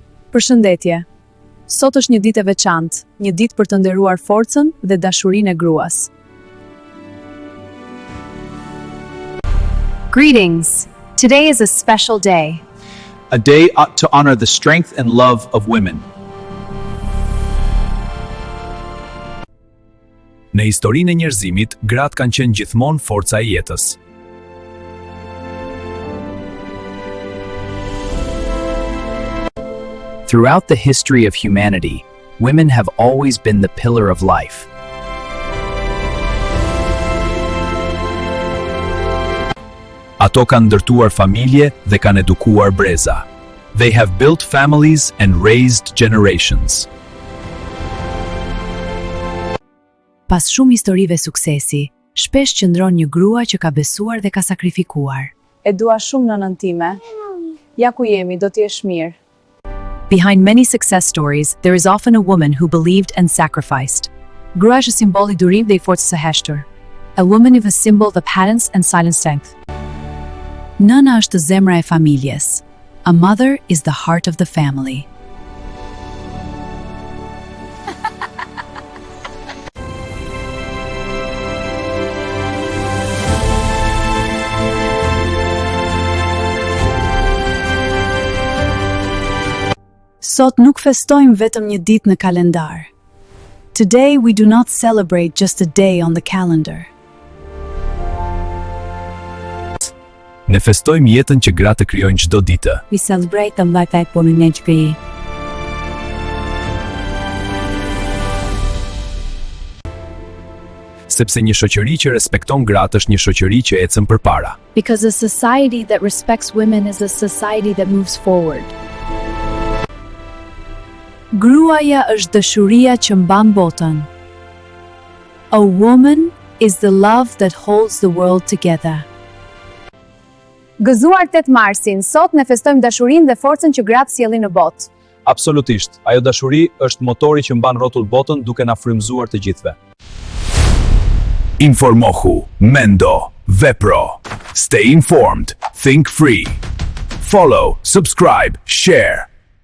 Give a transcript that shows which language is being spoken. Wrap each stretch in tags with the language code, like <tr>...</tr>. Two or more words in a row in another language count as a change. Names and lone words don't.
<sq>Përshëndetje. Sot është një ditë e veçantë, një ditë për të nderuar forcën dhe dashurinë e gruas.</sq> <en>Greetings. Today is a special day. A day to honor the strength and love of women.</en> <sq>Në historinë e njerëzimit, gratë kanë qenë gjithmonë forca e jetës.</sq> <en>Throughout the history of humanity, women have always been the pillar of life.</en> <sq>Ato kanë ndërtuar familje dhe kanë edukuar breza.</sq> <en>They have built families and raised generations.</en> <sq>Pas shumë historive suksesi, shpesh qëndron një grua që ka besuar dhe ka sakrifikuar. E dua shumë nënën time. Ja ku jemi, do të jesh mirë.</sq> <en>Behind many success stories, there is often a woman who believed and sacrificed.</en> <sq>Grua është simbol I durim dhe I forcës së heshtur.</sq> <en>A woman is a symbol of patience and silent strength.</en> <sq>Nëna është zemra e familjes.</sq> <en>A mother is the heart of the family.</en> <sq>Sot nuk festojmë vetëm një ditë në kalendar.</sq> <en>Today we do not celebrate just a day on the calendar.</en> <sq>Ne festojmë jetën që gratë krijojnë çdo ditë.</sq> <en>We celebrate the life that women create.</en> <sq>Sepse një shoqëri që respekton gratë është një shoqëri që ecën përpara.</sq> <en>Because a society that respects women is a society that moves forward.</en> <sq>Gruaja është dashuria që mban botën.</sq> <en>A woman is the love that holds the world together.</en> <sq>Gëzuar 8 Marsin, sot ne festojmë dashurinë dhe forcën që gratë sjellin në botë. Absolutisht, ajo dashuri është motori që mban rrotull botën duke na frymëzuar të gjithëve. Informohu, mendo, vepro.</sq> <en>Stay informed, think free. Follow, subscribe, share.</en>